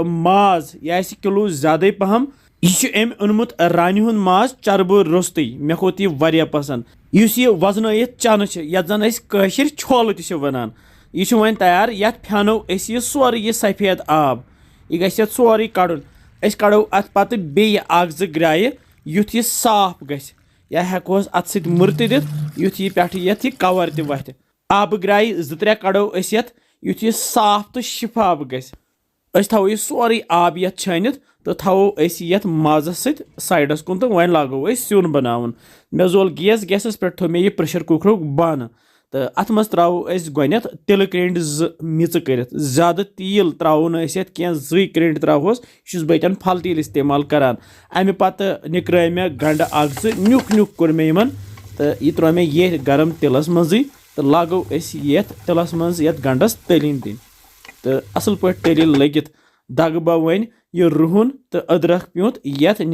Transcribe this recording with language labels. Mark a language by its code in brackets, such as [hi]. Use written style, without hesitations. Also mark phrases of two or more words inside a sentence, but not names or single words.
[ks] माज यह किलो ज्यादा पहम यह अम ओनमुत रान हुंद माज चरबो रोस्त मे खोत यह वारिया पसंद यह वजनयित चन ये जन कशिर छोल तह वनान यह वन तैयार ये फेनो यह सोरे यह सफेद आब यह गि सोरे कड़न कड़ो अत पत बे अख जो ग्राय युथ यह साफ ग या हेको अत सत मुर दिथ युथ यह पे ये कवर त वथ आब ग्राय 2-3 कड़ो युथ यह साफ तो शिफाफ ग थो यह सोरे आब ये छानित तो थो ये माजस सत साइडस कुन तो वन लागो सिन बनावन मे जोल गैसस पे थो मे यह प्रेशर कुकर बन तो अत मज त्रो गोत तिल क्रेंड मिच कर ज्यादा तील त्रो क्या 2 क्रेंड त्रोस यह बतन फल तील इस्तेमाल करान अमे पत निक्र मे गंड अख न्युक न्युक कोर मे यमन तो यह त्रो मे ये गरम तिलस मजी तो लागो ये तिलस मज ये गंडस तलिन दिन तो असल पे तलिल लगित दग वन यह रुहन तो अदरक प्यूत ये